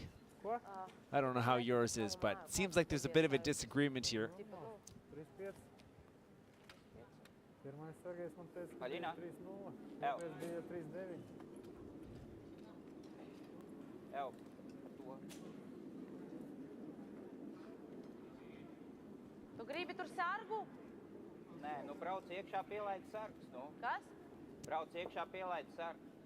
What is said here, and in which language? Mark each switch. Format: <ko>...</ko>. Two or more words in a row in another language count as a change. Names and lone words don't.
<en>I don't know how yours is, but it seems like there's a bit of a disagreement here.</en> <lv>Paulina. Evo. Evo. Tu gribi tur sargu? Nē, nu brauc iekšā pielaid sargs, nu. Kas? Brauc iekšā pielaid sargs.</lv>